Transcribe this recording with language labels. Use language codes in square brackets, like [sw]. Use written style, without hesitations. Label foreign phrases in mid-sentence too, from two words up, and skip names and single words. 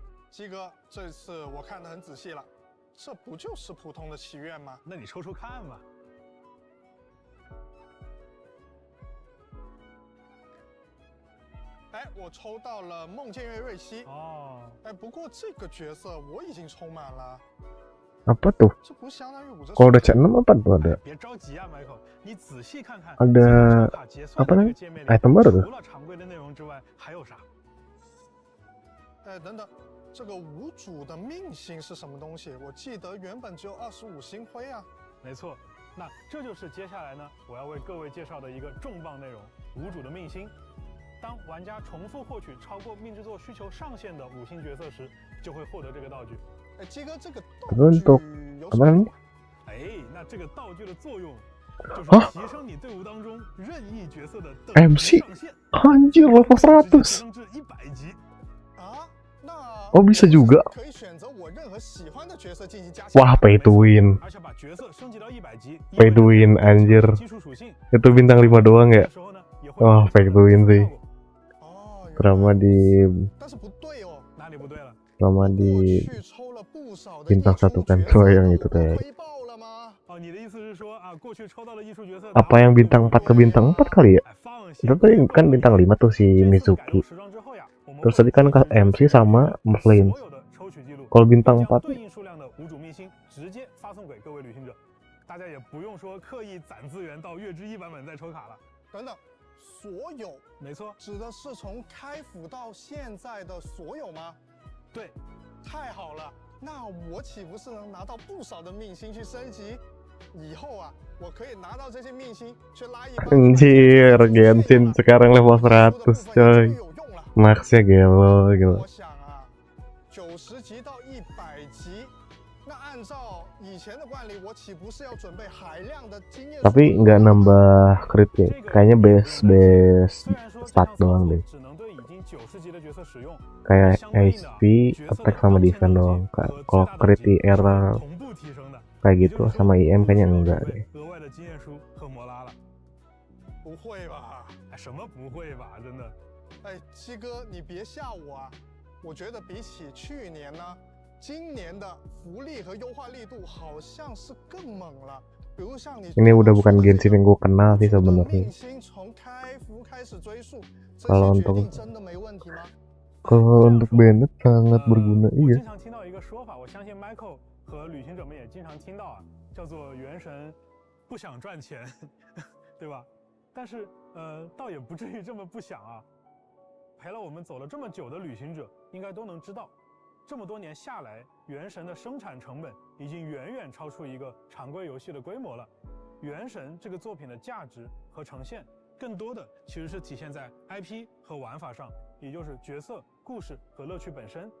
[zh] 鸡哥，这次我看得很仔细了，这不就是普通的祈愿吗？那你抽抽看嘛。哎，我抽到了梦见月瑞希哦。哎，不过这个角色我已经抽满了。 [id] Apa tuh? [zh] 这不相当于5折。 [id] Kalau udah C6 apa tuh ada? [zh] 别着急啊 ，Michael， 你仔细看看。 [id] Ada apa namanya? Item baru tuh? [zh] 除了常规的内容之外，还有啥？哎，等等，这个无主的命星是什么东西？我记得原本只有25星辉啊。没错，那这就是接下来呢，我要为各位介绍的一个重磅内容——无主的命星。当玩家重复获取超过命制作需求上限的5星角色时，就会获得这个道具。哎，鸡哥，这个道具有什么？哎，那这个道具的作用就是提升你队伍当中任意角色的等级上限。 [id] Anjir level 100. [zh] 提升至100级。 [id] Oh bisa juga. [zh] 可以选择我任何喜欢的角色进行加强。 [en] Wah pay to win. [zh] 而且把角色升级到100级， [en] Pay to win anjir. [zh] 基础属性。 [id] Itu bintang 5 doang ya? Wah [en] pay to win [id] sih. Drama di bintang 1 kan, so yang itu teh. Apa yang bintang 4 ke bintang 4 kali ya? Itu tadi kan bintang 5 tuh si Mizuki. Terus tadi kan MC sama Merlin. Kalau bintang 4 [zh] 大家也不用说刻意攒资源到月之1版本再抽卡了。等等，所有，没错，指的是从开服到现在的所有吗？对，太好了，那我岂不是能拿到不少的命星去升级？以后啊，我可以拿到这些命星去拉一帮。 [id] Anjir, Genshin sekarang level 100 coy. Maxnya gelo gitu. [zh] 90 级到100级。那按照以前的惯例，我岂不是要准备海量的经验？ [id] Tapi nggak nambah crit ya, kayaknya [en] base stat [id] doang deh. Kayak HP, attack sama defense doang. Kalau crit IR kayak gitu sama IM kayaknya enggak deh. [zh] 不会吧？什么不会吧？真的？哎，七哥，你别吓我啊！我觉得比起去年呢。今年的福利和优化力度好像是更猛了，比如像你 [id] Ini udah bukan Genshin yang gue kenal sih sebenarnya. Kalau untuk Bennett sangat berguna, iya. [zh] 经常听到一个说法，我相信 Michael 和旅行者们也经常听到啊，叫做元神不想赚钱，对吧？但是倒也不至于这么不想啊。陪了我们走了这么久的旅行者，应该都能知道。这么多年下来，《原神》的生产成本已经远远超出一个常规游戏的规模了。《原神》这个作品的价值和呈现，更多的其实是体现在 IP 和玩法上，也就是角色、故事和乐趣本身。